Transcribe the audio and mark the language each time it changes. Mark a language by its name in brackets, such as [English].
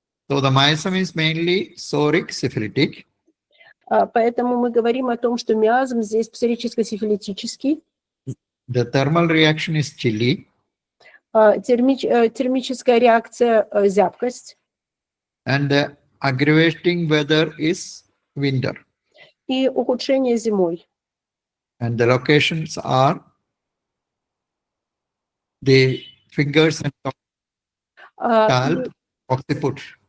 [English] So the miasm is mainly psoric syphilitic. [Russian] Поэтому мы говорим о том, что миазм здесь псорическо-сифилитический. [English] The thermal reaction is chilly. [Russian] Термическая реакция – зябкость. [English] And the aggravating weather is winter. [Russian] И ухудшение зимой. [English] And the locations are the fingers and scalp, occiput.